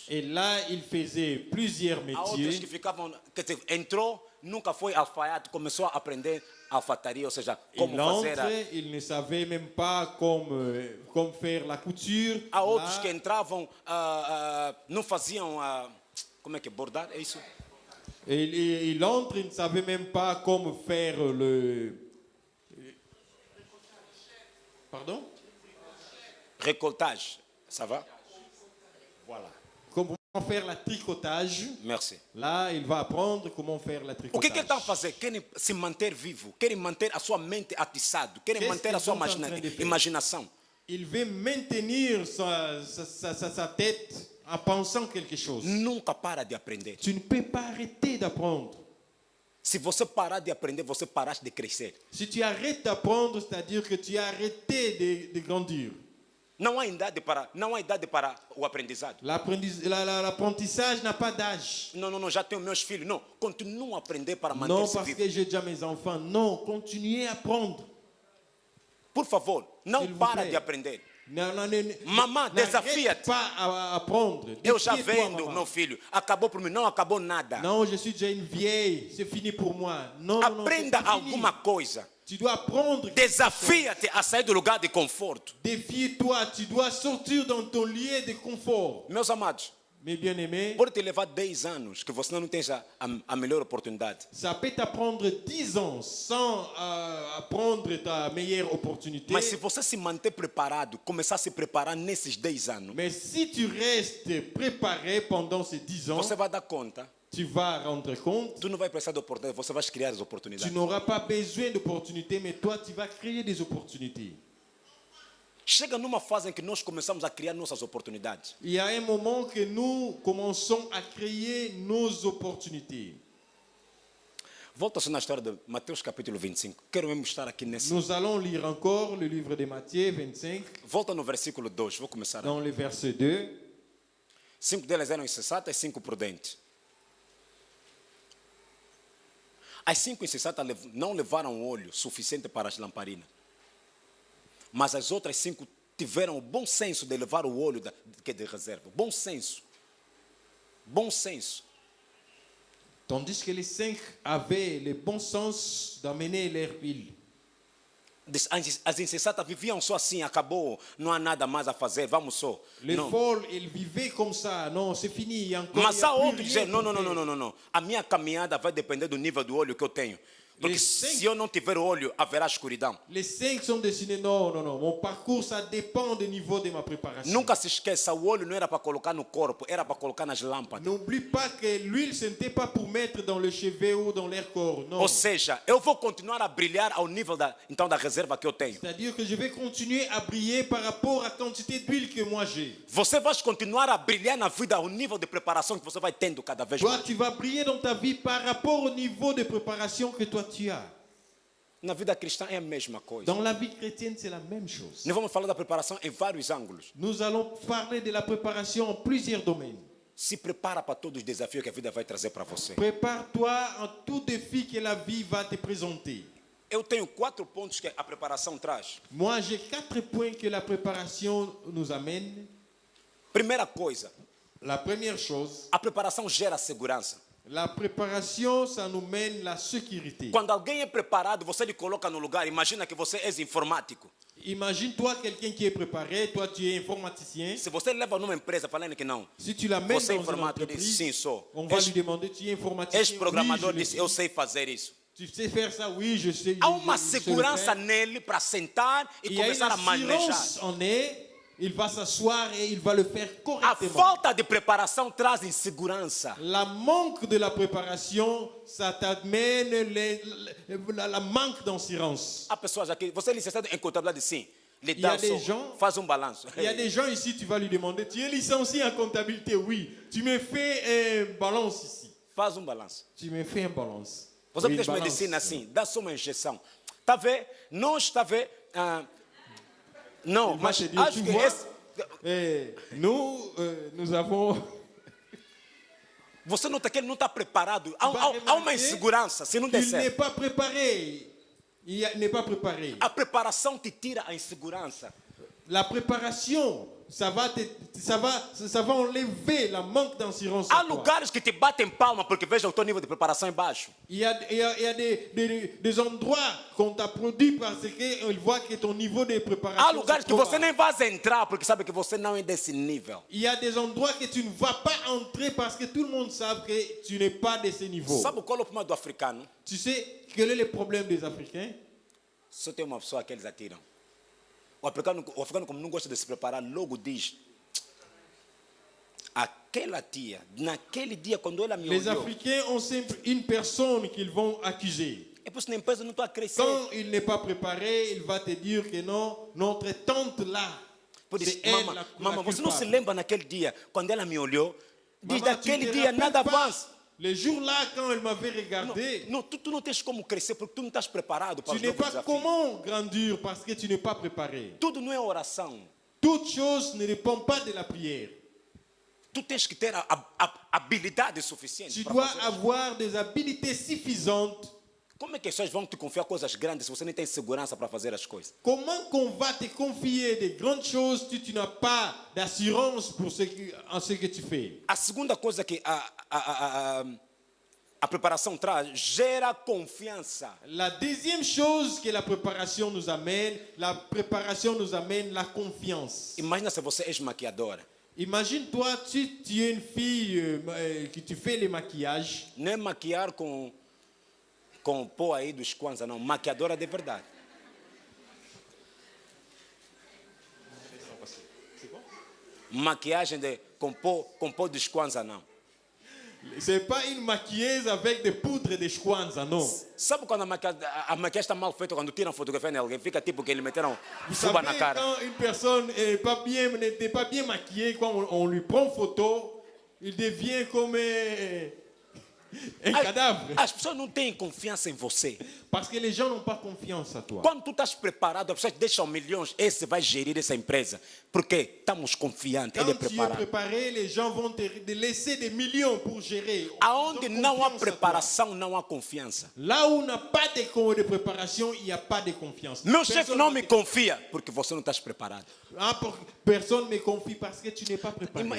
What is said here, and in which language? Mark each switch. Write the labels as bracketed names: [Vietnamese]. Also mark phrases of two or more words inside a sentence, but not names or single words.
[French] Et là, ils faisaient plusieurs [Portuguese] Há outros que [French] métiers. [Portuguese] ficavam, quer dizer, entrou, nunca foi alfaiate, começou a aprender alfataria, ou seja, como [French] Il [Portuguese] fazer. [French] entre, il ne savait même pas comme faire la couture. [Portuguese] Há outros [French] Là, [Portuguese] que entravam, não faziam, como é que é, bordar, é isso? [French] il entre, il ne savait même pas comment faire le... Pardon? Recoltagem, ça va? Voilà. Comment faire la tricotage. Merci. Là, il va apprendre comment faire la [Portuguese] O que [French] tricotage. [Portuguese] eles estão a fazer? Querem se manter vivo, querem manter a sua mente atiçada, querem [French] Qu'est-ce [Portuguese] manter a [French] qu'ils [Portuguese] sua [French] sont en train de faire? [Portuguese] imaginação. [French] Il veut maintenir sa tête en pensant quelque chose. [Portuguese] Nunca para de aprender. [French] Tu ne peux pas arrêter d'apprendre. [Portuguese] Se você parar de aprender, você paraste de crescer. [French] Si tu arrêtes d'apprendre, c'est-à-dire que tu as arrêté de grandir. [Portuguese] Não há idade para o aprendizado. [French] L'apprentissage n'a pas d'âge. [Portuguese] Não, já tenho meus filhos. Não, continuo a aprender para [French] Non, [Portuguese] manter-se [French] parce [Portuguese] vivo. [French] que j'ai déjà mes enfants. Non, continuez à apprendre. [Portuguese] Por favor, não [French] S'il vous [Portuguese] para [French] plaît. [Portuguese] de aprender. [French] Non, Maman, n'arrête [Portuguese] desafia-te. [French] pas à apprendre. [Portuguese] Eu já [French] Défie-toi, [Portuguese] vendo, [French] maman. [Portuguese] meu filho. Acabou por mim, não acabou nada. [French] Non, je suis déjà une vieille. C'est fini pour moi. Non, non, [Portuguese] Aprenda [French] c'est fini. [Portuguese] alguma coisa. [French] Tu dois apprendre. [Portuguese] Desafia-te a sair do lugar de conforto. [French] Défie-toi. Tu dois sortir dans ton lieu de confort. [Portuguese] Meus amados, [French] Mes bien-aimés, [Portuguese] pode te levar 10 anos que você não tenha a melhor oportunidade. [French] ça peut t'apprendre 10 ans sans apprendre ta meilleure opportunité. [Portuguese] Mas se você se manter preparado, começar a se preparar nesses 10 anos, [French] Mais si tu restes préparé pendant ces 10 ans, [Portuguese] você vai dar conta. [French] tu vas rendre compte. [Portuguese] Tu não vai precisar de oportunidade, você vai criar as [French] Tu [Portuguese] oportunidades. [French] n'auras pas besoin d'opportunités, mais toi, tu vas créer des opportunités. [Portuguese] Chega numa fase em que nós começamos a criar nossas oportunidades. [French] Il y a un moment que nous commençons à créer nos opportunités. [Portuguese] Volta-se na história de Mateus capítulo 25. Quero mesmo estar aqui nesse. [French] Nous allons lire encore le livre de Matthieu 25, [Portuguese] Volta no versículo 2. Vou começar. [French] dans le verset 2. [Portuguese] 5 delas eram insensatas e 5 prudentes. As 5 insensatas não levaram óleo suficiente para as lamparinas. Mas as outras 5 tiveram o bom senso de levar o óleo de reserva. Bom senso. Bom senso. [French] Tandis que les 5 avaient le bon sens d'amener leur huile. [Portuguese] As insensatas viviam só assim, acabou, não há nada mais a fazer, vamos só. [French] Les [Portuguese] Não. [French] folles, ils vivaient comme ça. Non, c'est fini. Encore, [Portuguese] Mas [French] il y a [Portuguese] há [French] plus [Portuguese] outros que [French] rien [Portuguese] dizem, [French] pour [Portuguese] não. [French] faire. [Portuguese] A minha caminhada vai depender do nível do óleo que eu tenho. Porque se eu não tiver olho, haverá escuridão. [French] Les 5 sont dessinés. Non, non, non. Mon parcours, ça dépend du niveau de ma préparation. [Portuguese] Nunca se esqueça, o olho não era para colocar no corpo, era para colocar nas lâmpadas. [French] N'oublie pas que l'huile, ce n'était pas pour mettre dans le cheveu ou dans l'air corps. Non. [Portuguese] Ou seja, eu vou continuar a brilhar ao nível da reserva que eu tenho. [French] C'est-à-dire que je vais continuer à briller par rapport à la quantité d'huile que moi j'ai. [Portuguese] Você vai continuar a brilhar na vida ao nível de preparação que você vai tendo cada vez [French] Toi, [Portuguese] mais. [French] tu vas briller dans ta vie par rapport au niveau de préparation que toi tu as. [Portuguese] Na vida cristã é a mesma coisa. [French] Dans la vie chrétienne, c'est la même chose. [Portuguese] Nós vamos falar da preparação em vários ângulos. [French] Nous allons parler de la préparation en plusieurs domaines. [Portuguese] Se prepara para todos os desafios que a vida vai trazer para você. [French] Prépare-toi à tout défi que la vie va te présenter. [Portuguese] Eu tenho 4 pontos que a preparação traz. [French] Moi, j'ai 4 points que la préparation nous amène. [Portuguese] Primeira coisa, [French] La première chose, [Portuguese] a preparação gera segurança. [French] la préparation, ça nous mène la sécurité. [Portuguese] Quando alguém é preparado, você lhe coloca no lugar. Imagina que você é informático. [French] Imagine-toi quelqu'un qui est préparé, toi tu es informaticien. [Portuguese] Se você leva numa empresa falando que não, [French] Si tu l'amènes [Portuguese] você é [French] dans une [Portuguese] informático, ele diz [French] entreprise, [Portuguese] sim, sou. [French] on va lui demander, tu es informaticien? [Portuguese] Ex-programador [French] Oui, je [Portuguese] disse, [French] le [Portuguese] eu [French] suis. [Portuguese] sei fazer isso. [French] Tu sais faire ça? Oui, je sais. [Portuguese] Há uma [French] je sais le [Portuguese] segurança [French] faire. [Portuguese] nele para sentar e [French] Il y a une [Portuguese] começar a manejar. [French] assurance en est, il va s'asseoir et il va le faire [Portuguese] A [French] correctement. [Portuguese] falta de preparação traz insegurança. [French] La manque de la préparation, ça t'amène la manque d'assurance. [Portuguese] Há pessoas aqui, você é licenciado em contabilidade, sim. Lhe [French] Il y a [Portuguese] dá [French] des [Portuguese] só, [French] gens- [Portuguese] faz balanço. [French] Il y a des gens ici, tu vas lui demander, tu es licencié en comptabilité? Oui. Tu me fais un balance ici. [Portuguese] Faz balanço. [French] Tu me fais un balance. [Portuguese] Você [French] Oui, [Portuguese] fez [French] balance. [Portuguese] medicina assim, dá só uma injeção. Está a ver? Nós está a ver. Não, [French] Il va [Portuguese] mas [French] te dire, [Portuguese] acho [French] tu [Portuguese] que [French] vois, [Portuguese] esse, [French] nous avons... [Portuguese] você nota que ele não está preparado. Há uma [French] remarquer [Portuguese] insegurança, se não der [French] Il n'est [Portuguese] certo. [French] pas préparé. N'est pas préparé. [Portuguese] A preparação te tira a insegurança. [French] La préparation, ça va enlever la manque d'assurance. [Portuguese] Há [French] en toi. [Portuguese] lugares que te batem palma porque vejam o teu nível de preparação é baixo. [French] Il y a des endroits qu'on t'applaudit parce qu'ils voient que ton niveau de préparation. [Portuguese] Há lugares que [French] est trop [Portuguese] você [French] bas. [Portuguese] nem vai entrar porque sabe que você não é desse nível. [French] Il y a des endroits que tu ne vas pas entrer parce que tout le monde sait que tu n'es pas de ce niveau. [Portuguese] Sabe qual é o problema do africano? [French] Tu sais quel est le problème des Africains? [Portuguese] Só tem uma pessoa que eles atiram. O africano, como não gosta de se preparar, logo diz: aquela tia, naquele dia, quando ela me [French] Les [Portuguese] olhou, [French] Africains ont sempre une personne qu'ils vont accuser. [Portuguese] é por isso que na empresa não estou a crescer. [French] Quand il n'est pas préparé, il va te dire que non, notre tante là, [Portuguese] Por isso, [French] c'est elle [Portuguese] mama, [French] la [Portuguese] mama, você não se [French] culpable. [Portuguese] lembra naquele dia, quando ela me olhou, diz: [French] Maman, tu [Portuguese] daquele [French] te [Portuguese] dia [French] rappelles [Portuguese] nada [French] pas, [Portuguese] avança. [French] le jour-là, quand elle m'avait regardé, [Portuguese] Não, tu não tens como crescer porque tu não estás preparado para [French] tu [Portuguese] os [French] n'es [Portuguese] novos [French] pas [Portuguese] desafios. [French] comment grandir parce que tu n'es pas préparé. [Portuguese] Tudo não é oração. [French] Toute chose ne dépend pas de la prière. [Portuguese] Tu tens que ter a habilidade suficiente. [French] Tu [Portuguese] para [French] dois [Portuguese] fazer. [French] avoir des habiletés suffisantes. [Portuguese] Como é que as pessoas vão te confiar coisas grandes se você nem tem segurança para fazer as coisas? [French] Comment qu'on va te confier des grandes choses si tu n'as pas d'assurance pour en ce que tu fais? [Portuguese] A segunda coisa que a preparação traz, gera confiança. [French] La deuxième chose que la préparation nous amène, la confiance. [Portuguese] Imagina se você é maquiadora. [French] Imagine-toi, tu es une fille que tu fais les maquillages. [Portuguese] Não é maquiar com pó aí dos Kwanzaa, não. Maquiadora de verdade. Maquiagem com pó dos Kwanzaa, não. [French] C'est pas une maquilleuse avec des poudres de Kwanzaa, non. [Portuguese] Sabe quando a maquiagem está mal feita, quando tiram fotografia em alguém, fica tipo que eles meteram [French] Vous [Portuguese] fuba [French] savez, [Portuguese] na cara. [French] quand une personne n'était pas bien maquillée, quand on lui prend photo, il devient comme un cadavre. [Portuguese] As pessoas não têm confiança em você. [French] Parce que les gens n'ont pas confiance à toi. [Portuguese] Quando tu estás preparado, as pessoas deixam milhões, esse vai gerir essa empresa. Porque estamos confiantes, ele é [French] Quand tu es [Portuguese] preparado. [French] préparé, les gens vont te laisser des millions pour gérer. [Portuguese] Aonde [French] Ils ont [Portuguese] não há [French] confiance à toi. [Portuguese] preparação, não há confiança. [French] Là où on n'a pas de préparation, il n'y a pas de confiance. [Portuguese] Meu chefe [French] Personne [Portuguese] não [French] ne [Portuguese] me [French] te- [Portuguese] confia, porque você não estás preparado. [French] Personne ne me confie parce que tu n'es pas préparé.